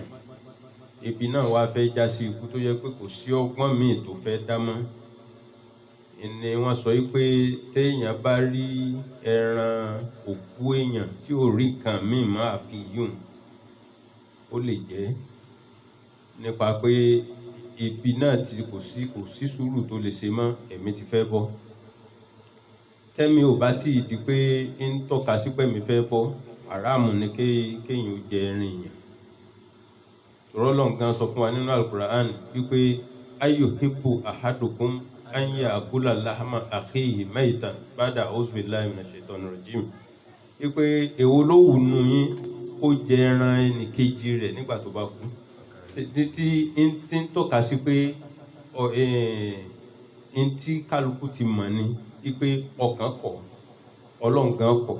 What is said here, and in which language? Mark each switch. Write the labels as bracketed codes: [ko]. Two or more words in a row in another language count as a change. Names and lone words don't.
[yo] ebi náà wá fẹ́ já sí ikú tó yẹ pé kò sí ọgbọ́n míì tó fẹ́ dá mọ́, ni wọ́n sọ wípé téèyàn bá rí ẹran òkú èèyàn tí ò rí nǹkan míì mọ́ àfi yùn, ó lè jẹ́ nípa pé ebi náà kò sí sùúrù tó lè ṣe mọ́, ẹ̀mí ti fẹ́ bọ́. Tẹ́mi ò bá tí ì di pé ń tọ́ka sí pẹ̀mí fẹ́ bọ́, haramu ni kéèyàn ó jẹ ẹran èèyàn. Ọlọ́run gan sọ fún wa nínú Al-Qur'an wípé [ar] أيحب أحدكم أن يأكل لحم أخيه ميتا بعد أعوذ بالله من الشيطان الرجيم, [yo] wípé èwo ló wù nú yín kó jẹ ẹran ẹnì kejì rẹ̀ nígbà tó bá kú, tí ń tọ́ka sí pé tí kálukú ti mọ̀ ni wípé ọkàn kọ̀, Ọlọ́run gan kọ̀.